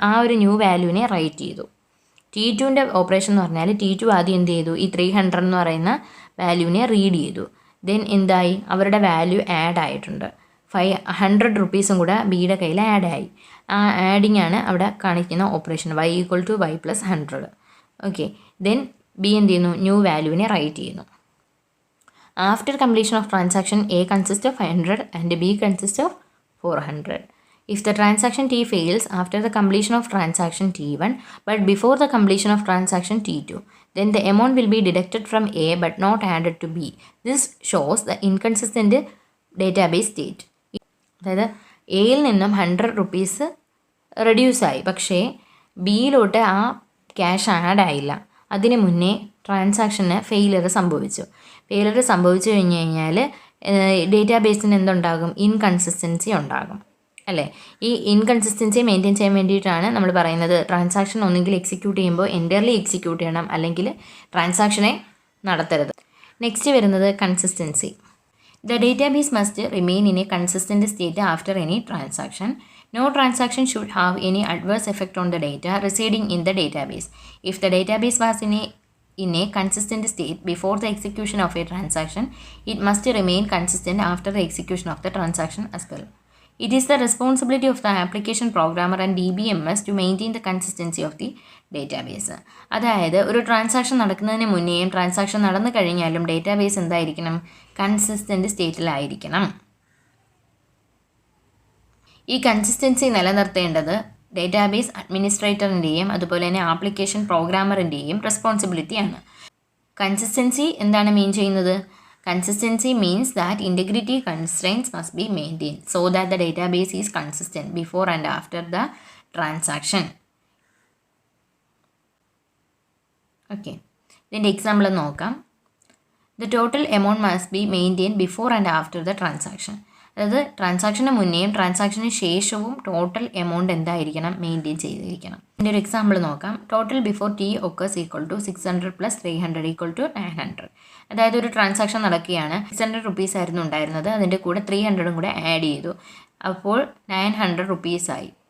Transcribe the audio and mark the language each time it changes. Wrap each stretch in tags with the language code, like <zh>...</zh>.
<ml>ആ ഒരു new വാല്യൂവിനെ right ചെയ്തു. T2ൻ്റെ ഓപ്പറേഷൻ എന്ന് പറഞ്ഞാൽ T2 ആദ്യം എന്ത് ചെയ്തു, ഈ 300 എന്ന് പറയുന്ന വാല്യൂവിനെ റീഡ് ചെയ്തു. ദെൻ എന്തായി, അവരുടെ വാല്യൂ ആഡ് ആയിട്ടുണ്ട്. 100 റുപ്പീസും കൂടെ ബിയുടെ കയ്യിൽ ആഡ് ആയി. ആ ആഡിങ് ആണ് അവിടെ കാണിക്കുന്ന operation, Y equal to Y plus 100. Okay, then B എന്ത് ചെയ്യുന്നു, ന്യൂ വാല്യൂവിനെ റൈറ്റ് ചെയ്യുന്നു.</ml> <en>After completion of transaction, A consists of 100 and B consists of 400. If the transaction T fails after the completion of transaction T1 but before the completion of transaction T2, then the amount will be deducted from A but not added to B. This shows the inconsistent database state.</en> <ml>അതായത് എയിൽ നിന്നും 100 rupees റെഡ്യൂസായി, പക്ഷേ ബിയിലോട്ട് ആ cash add ആയില്ല. അതിന് മുന്നേ ട്രാൻസാക്ഷന് failure സംഭവിച്ചു. ഫെയിലിയർ സംഭവിച്ചു കഴിഞ്ഞ് കഴിഞ്ഞാൽ ഡേറ്റാബേസിന് എന്തുണ്ടാകും, ഇൻകൺസിസ്റ്റൻസി ഉണ്ടാകും അല്ലേ. ഈ ഇൻകൺസിസ്റ്റൻസി മെയിൻറ്റെയിൻ ചെയ്യാൻ വേണ്ടിയിട്ടാണ് നമ്മൾ പറയുന്നത് ട്രാൻസാക്ഷൻ ഒന്നുകിൽ എക്സിക്യൂട്ട് ചെയ്യുമ്പോൾ എൻറ്റയർലി എക്സിക്യൂട്ട് ചെയ്യണം, അല്ലെങ്കിൽ ട്രാൻസാക്ഷനെ നടത്തരുത്. നെക്സ്റ്റ് വരുന്നത് consistency.</ml> <en>The database must remain in a consistent state after any transaction. No transaction should have any adverse effect on the data residing in the database. If the database was in a consistent state before the execution of a transaction, it must remain consistent after the execution of the transaction as well. It is the responsibility of the application programmer and DBMS to maintain the consistency of the database.</en> <ml>അതായത് ഒരു transaction നടക്കുന്നതിന് മുന്നേയും transaction നടന്നു കഴിഞ്ഞാലും database എന്തായിരിക്കണം, consistent സ്റ്റേറ്റിലായിരിക്കണം. ഈ consistency നിലനിർത്തേണ്ടത് database അഡ്മിനിസ്ട്രേറ്ററിൻ്റെയും അതുപോലെ തന്നെ ആപ്ലിക്കേഷൻ പ്രോഗ്രാമറിൻ്റെയും റെസ്പോൺസിബിലിറ്റിയാണ്. കൺസിസ്റ്റൻസി എന്താണ് മീൻ ചെയ്യുന്നത്?</ml> <en>Consistency means that integrity constraints must be maintained so that the database is consistent before and after the transaction. Okay, then example</en> <ml>നോക്കാം.</ml> <en>The total amount must be maintained before and after the transaction.</en> <ml>അതായത് ട്രാൻസാക്ഷന് മുന്നേയും ട്രാൻസാക്ഷന് ശേഷവും total amount എന്തായിരിക്കണം, maintain ചെയ്തിരിക്കണം. ഇതിൻ്റെ ഒരു example നോക്കാം. Total before T occurs equal to 600 + 300 equal to 900. അതായത് ഒരു ട്രാൻസാക്ഷൻ നടക്കുകയാണ്, 600 റുപ്പീസ് ആയിരുന്നു ഉണ്ടായിരുന്നത്, അതിൻ്റെ കൂടെ 300 കൂടെ ആഡ് ചെയ്തു, അപ്പോൾ 900 റുപ്പീസായി.</ml>